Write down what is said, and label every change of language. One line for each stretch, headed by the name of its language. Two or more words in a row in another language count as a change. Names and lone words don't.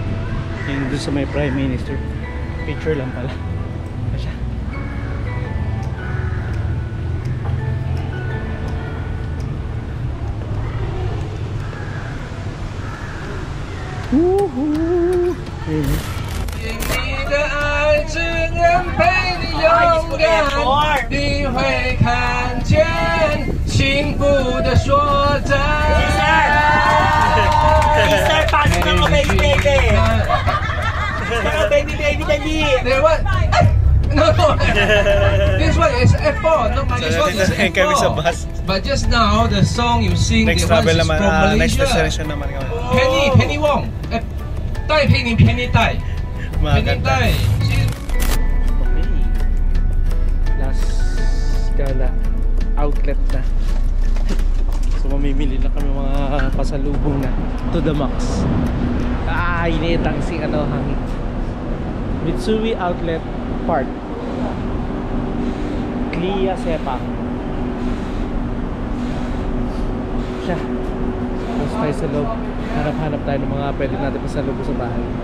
Filipino: Yung doon sa may Prime Minister. Picture lang pala. Wala siya. Woohoo! Ayun.
Chinese: 你的爱只能陪你勇敢，你会看见幸福的所在。
Filipino: Sir, pasok na mo, baby. Baby, dali.
English: What? No. This one is F4. No, this one is F4. But just now, the song you sing, Next the one travel is
Filipino: naman,
English: from next Malaysia.
Filipino: destination naman kami. Penny Wong. Penny Tai. Maganda. Okay.
English: Last Gala outlet
Filipino: na. So mamimili na kami mga pasalubong na
English: to the max.
Filipino: Init ang hangin. Mitsui Outlet Park. Clia Sepang. Siya. Tapos tayo sa loob. Hanap-hanap tayo ng mga pwede natin pasalubong sa bahay.